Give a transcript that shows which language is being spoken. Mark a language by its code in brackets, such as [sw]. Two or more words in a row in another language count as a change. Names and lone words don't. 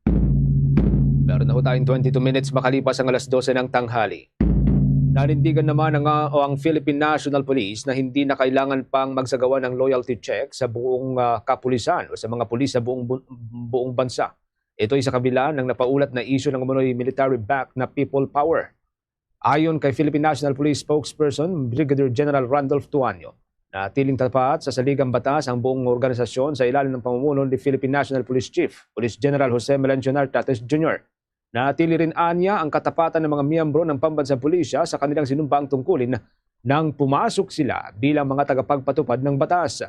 [tl] Meron na ho tayong 22 minutes makalipas ang alas 12 ng tanghali. Nanindigan naman ang Philippine National Police na hindi na kailangan pang magsagawa ng loyalty check sa buong kapulisan o sa mga pulis sa buong bansa. Ito ay sa kabila ng napaulat na issue ng umunoy military-backed na [en] people power. [tl] Ayon kay Philippine National Police spokesperson Brigadier General Randolph Tuanyo, natiling tapat sa saligang batas ang buong organisasyon sa ilalim ng pamumuno ni Philippine National Police Chief, Police General Jose Melencionar Tates Jr. Natili rin anya ang katapatan ng mga miyembro ng pambansang pulisya sa kanilang sinumpaang tungkulin nang pumasok sila bilang mga tagapagpatupad ng batas.